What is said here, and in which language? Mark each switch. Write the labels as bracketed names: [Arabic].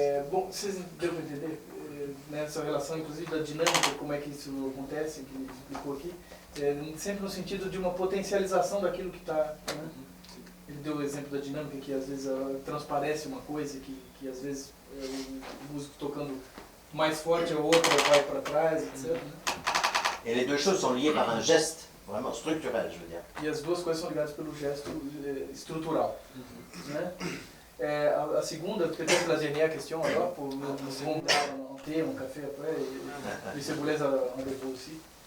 [Portuguese] Bom, vocês deram para entender nessa relação, inclusive, da dinâmica, como é que isso acontece, que ele explicou aqui, sempre no sentido de uma potencialização daquilo que está. Né? Ele deu o exemplo da dinâmica, que às vezes transparece uma coisa, que às vezes o músico tocando mais forte, a outra vai para trás, etc. [French] Et les deux choses sont liées par un geste vraiment structurel, je veux dire. [Portuguese] E as duas coisas são ligadas pelo gesto estrutural. Né? A segunda, [French] peut-être la dernière question alors, pour nous vont un thé, un café après, et c'est vous laisse un rendez-vous aussi.